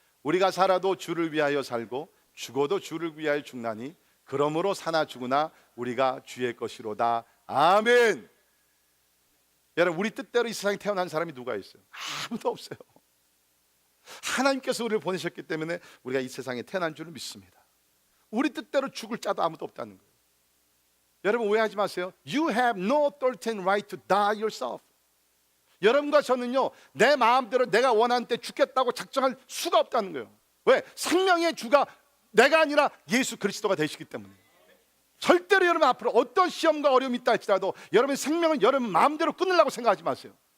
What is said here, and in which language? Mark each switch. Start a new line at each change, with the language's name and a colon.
Korean: 우리가 살아도 주를 위하여 살고 죽어도 주를 위하여 죽나니 그러므로 사나 죽으나 우리가 주의 것이로다. 아멘. 여러분, 우리 뜻대로 이 세상에 태어난 사람이 누가 있어요? 아무도 없어요. 하나님께서 우리를 보내셨기 때문에 우리가 이 세상에 태어난 줄을 믿습니다. 우리 뜻대로 죽을 자도 아무도 없다는 거예요. 여러분, 오해하지 마세요.
English: You have no authority and right to die yourself.
Korean: 여러분과 저는요, 내 마음대로 내가 원하는 때 죽겠다고 작정할 수가 없다는 거예요. 왜? 생명의 주가 내가 아니라 예수 그리스도가 되시기 때문에. 절대로 여러분 앞으로 어떤 시험과 어려움이 있다 할지라도 여러분의 생명은 여러분 마음대로 끊으려고 생각하지 마세요.